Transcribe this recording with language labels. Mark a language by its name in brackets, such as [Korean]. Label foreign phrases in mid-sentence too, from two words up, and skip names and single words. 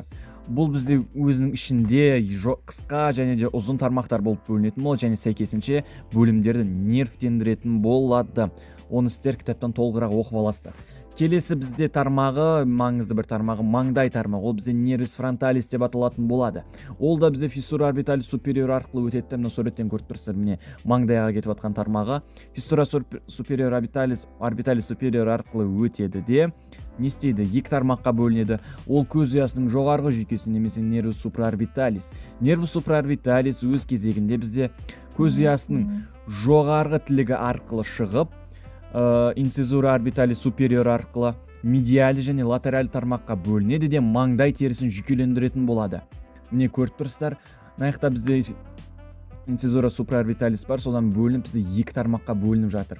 [Kazakh] Бұл бізде өзінің ішінде қысқа және де ұзын тармақтар болып бөлінетін болады, және сәйкесінше бөлімдерді нервтендіретін болады. Оны сіздер кітаптан толығырақ оқып аласыздар. Келесі бізде тармағы, маңызды бір тармағы, маңдай тармағы. Ол бізде [Latin] nervus frontalis [Kazakh] деп аталатын болады. Ол да бізде [Latin] fissura orbitalis superior [Kazakh] арқылы өтеді. Мына суреттен көріп тұрсыздар, міне маңдайға кетіп жатқан тармағы [Latin] fissura superior orbitalis superior [Kazakh] арқылы өтеді де не істейді? Екі тармаққа бөлінеді. Ол көз ұясының жоғарғы жүйкесі, немесе [Latin] nervus supraorbitalis. Nervus supraorbitalis [Kazakh] өз кезегінде бізде көз ұясының жоғарғы тілігі арқылы шығып, [Latin] incisura orbitalis superior [Kazakh] арқылы медиалды және латералды тармаққа бөлінеді де маңдай терісін жүйкелендіретін болады. Міне көріп тұрсыздар, мына бізде [Latin] incisura supraorbitalis [Kazakh] бар, содан бөлініп бізде екі тармаққа бөлініп жатыр.